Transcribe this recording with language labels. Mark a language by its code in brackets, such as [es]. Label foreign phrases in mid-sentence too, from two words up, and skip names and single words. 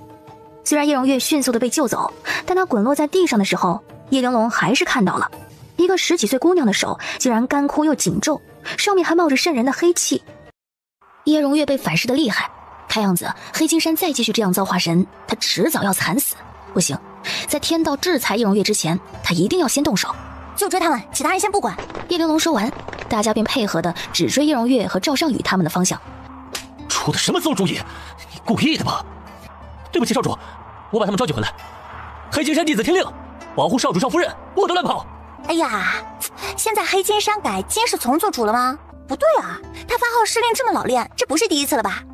[zh] 雖然葉榮月迅速地被救走，但他滾落在地上的時候，葉玲瓏還是看到了一個10幾歲姑娘的手竟然乾枯又緊皺，上面還冒着滲人的黑氣。葉榮月被反噬得厲害，看樣子黑金山再繼續這樣造化神，他遲早要慘死。不行，在天道制裁葉榮月之前，他一定要先動手。就追他們，其他人先不管。葉玲瓏說完，大家便配合的只追葉榮月和趙尚宇他們的方向。出的什麼餿主意？你故意的吧？對不起少主，我把他們召集回来。黑金山弟子听令，保護少主少夫人，不得亂跑。哎呀，現在黑金山改金世從做主了嗎？不对啊，他发号施令這麼老練，這不是第一次了吧？